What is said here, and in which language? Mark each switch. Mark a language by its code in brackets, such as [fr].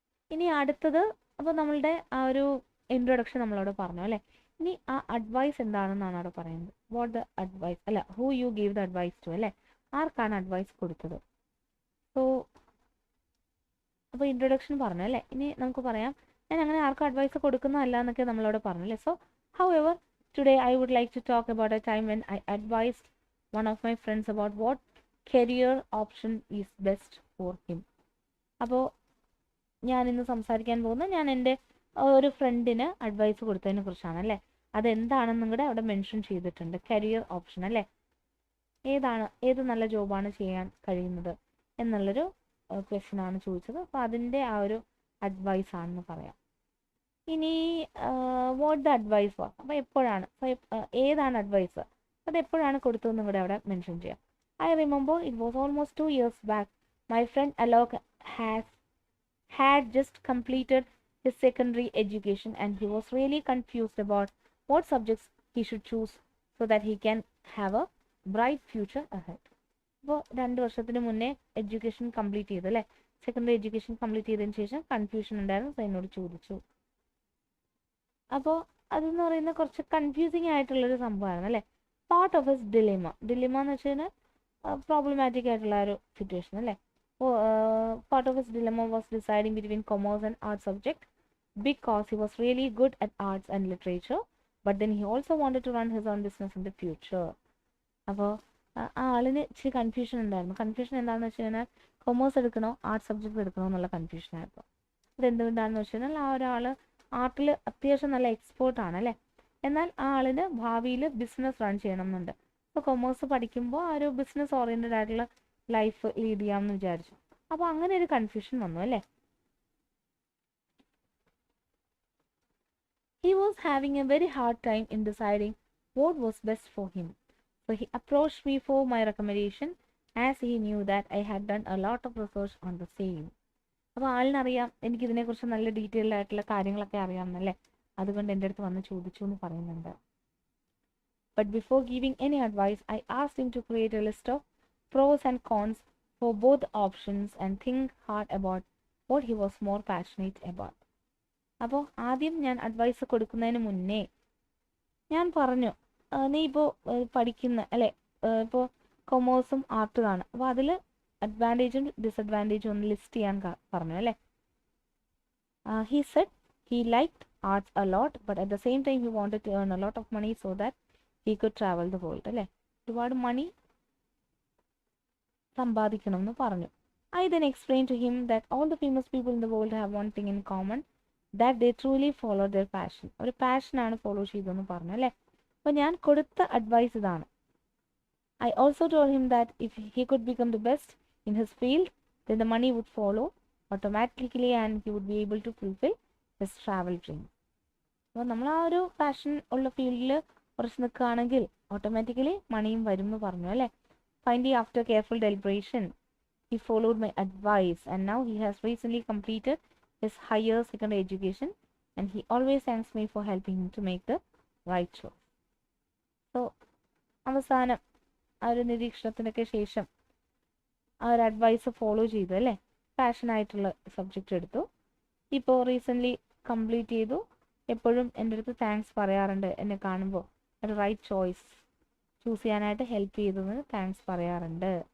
[ml] ഇനി അടുത്തത്, അപ്പോൾ നമ്മളുടെ ആ ഒരു ഇൻട്രൊഡക്ഷൻ നമ്മളവിടെ പറഞ്ഞു അല്ലേ. ഇനി ആ അഡ്വൈസ് എന്താണെന്നാണ് അവിടെ പറയുന്നത്. [en] what the advice [ml] അല്ല, [en] who you give the advice to [ml] അല്ലേ, ആർക്കാണ് അഡ്വൈസ് കൊടുത്തത്. സോ അപ്പോൾ ഇൻട്രൊഡക്ഷൻ പറഞ്ഞു അല്ലേ. ഇനി നമുക്ക് പറയാം, ഞാൻ അങ്ങനെ ആർക്കും അഡ്വൈസ് കൊടുക്കുന്നതല്ല എന്നൊക്കെ നമ്മളവിടെ പറഞ്ഞു അല്ലേ. [en] So however today I would like to talk about a time when I advised one of my friends about what career option is best for him. അപ്പോൾ [ml] ഞാനിന്ന് സംസാരിക്കാൻ പോകുന്നത് ഞാൻ എൻ്റെ ഒരു ഫ്രണ്ടിന് അഡ്വൈസ് കൊടുത്തതിനെ കുറിച്ചാണ് അല്ലേ. അതെന്താണെന്നും കൂടെ അവിടെ മെൻഷൻ ചെയ്തിട്ടുണ്ട്. കരിയർ ഓപ്ഷൻ അല്ലേ, ഏത് നല്ല ജോബാണ് ചെയ്യാൻ കഴിയുന്നത് എന്നുള്ളൊരു ക്വസ്റ്റ്യൻ ആണ് ചോദിച്ചത്. അപ്പോൾ അതിൻ്റെ ആ ഒരു അഡ്വൈസ് ആണെന്ന് പറയാം. ഇനി [en] what the advice was, [ml] അപ്പോൾ എപ്പോഴാണ്, ഏതാണ് അഡ്വൈസ്, അത് എപ്പോഴാണ് കൊടുത്തതെന്നും കൂടെ അവിടെ മെൻഷൻ ചെയ്യാം. [en] I remember it was almost 2 years back. My friend Alok had just completed his secondary education and he was really confused about what subjects he should choose so that he can have a bright future ahead. [ml] അപ്പോൾ 2 വർഷത്തിന് മുന്നേ education complete ചെയ്തു അല്ലേ, secondary education complete ചെയ്തതിന് ശേഷം confusion ഉണ്ടായിരുന്നു. So എന്നോട് ചോദിച്ചു. അപ്പോൾ അതെന്ന് പറയുന്നത് കുറച്ച് കൺഫ്യൂസിങ് ആയിട്ടുള്ളൊരു സംഭവമാണ് അല്ലേ. [en] part of his dilemma [ml] എന്ന് വെച്ച് കഴിഞ്ഞാൽ problematic ആയിട്ടുള്ള ഒരു സിറ്റുവേഷൻ അല്ലേ. [en] Part of his dilemma was deciding between commerce and arts subject because he was really good at arts and literature but then he also wanted to run his own business in the future. [ml] അപ്പോൾ ആ ആളിന് ഇച്ചിരി confusion ഉണ്ടായിരുന്നു. Confusion എന്താണെന്ന് വെച്ച് കഴിഞ്ഞാൽ commerce എടുക്കണോ arts subject എടുക്കണോ എന്നുള്ള കൺഫ്യൂഷൻ ആയിരുന്നു. അതെന്തുകൊണ്ടാണെന്ന് വെച്ച് കഴിഞ്ഞാൽ ആ ഒരാൾ ആർട്ടിൽ അത്യാവശ്യം നല്ല എക്സ്പേർട്ടാണ് അല്ലേ, എന്നാൽ ആ ആളിന് ഭാവിയിൽ ബിസിനസ് റൺ ചെയ്യണം എന്നുണ്ട്. അപ്പോൾ കൊമേഴ്സ് പഠിക്കുമ്പോൾ ആ ഒരു ബിസിനസ് ഓറിയൻറ്റഡ് ആയിട്ടുള്ള ലൈഫ് ലീഡ് ചെയ്യാമെന്ന് വിചാരിച്ചു. അപ്പോൾ അങ്ങനെ ഒരു കൺഫ്യൂഷൻ വന്നു അല്ലേ. [en] He was having a very hard time in deciding what was best for him. So he approached me for my recommendation as he knew that I had done a lot of research on the same. [ml] അപ്പോൾ ആളിനറിയാം എനിക്കിതിനെക്കുറിച്ച് നല്ല detailed ആയിട്ടുള്ള കാര്യങ്ങളൊക്കെ അറിയാമെന്നല്ലേ, അതുകൊണ്ട് എൻ്റെ അടുത്ത് വന്ന് ചോദിച്ചു എന്ന് പറയുന്നുണ്ട്. [en] But before giving any advice, I asked him to create a list of pros and cons for both options and think hard about what he was more passionate about. [ml] അപ്പോൾ ആദ്യം ഞാൻ അഡ്വൈസ് കൊടുക്കുന്നതിന് മുന്നേ ഞാൻ പറഞ്ഞു, നീ ഇപ്പോൾ പഠിക്കുന്ന അല്ലേ, ഇപ്പോൾ കൊമേഴ്സും ആർട്ടുമാണ്, അപ്പോൾ അതിൽ അഡ്വാൻറ്റേജും ഡിസഡ്വാൻറ്റേജും ഒന്ന് ലിസ്റ്റ് ചെയ്യാൻ പറഞ്ഞു അല്ലേ. [en] He said he liked arts a lot, but at the same time he wanted to earn a lot of money so that he could travel the world [ml] അല്ലേ, ഒരുപാട് മണി സമ്പാദിക്കണം എന്ന് പറഞ്ഞു. [en] I then explained to him that all the famous people in the world have one thing in common, that they truly follow their passion. [ml] ഒരു പാഷനാണ് follow ചെയ്തതെന്ന് പറഞ്ഞു അല്ലേ. അപ്പോൾ ഞാൻ കൊടുത്ത അഡ്വൈസ് ഇതാണ്. [en] I also told him that if he could become the best in his field, then the money would follow automatically and he would be able to fulfill his travel dream. [ml] അപ്പോൾ നമ്മൾ ആ ഒരു passion ഉള്ള ഫീൽഡിൽ കുറച്ച് നിൽക്കുകയാണെങ്കിൽ automatically മണിയും വരും എന്ന് പറഞ്ഞു അല്ലേ. [en] Finally, after careful deliberation, he followed my advice and now he has recently completed his higher secondary education and he always thanks me for helping him to make the right choice. [ml] So, അവസാനം ആ ഒരു നിരീക്ഷണത്തിനൊക്കെ ശേഷം ആ ഒരു advice follow ചെയ്തു അല്ലേ, പാഷനായിട്ടുള്ള subject എടുത്തു, ഇപ്പോൾ റീസെൻ്റ്ലി കംപ്ലീറ്റ് ചെയ്തു, എപ്പോഴും എൻ്റെ അടുത്ത് താങ്ക്സ് പറയാറുണ്ട്, എന്നെ കാണുമ്പോൾ ഒരു റൈറ്റ് ചോയ്സ് ചൂസ് ചെയ്യാനായിട്ട് ഹെൽപ്പ് ചെയ്തതിന് താങ്ക്സ് പറയാറുണ്ട്.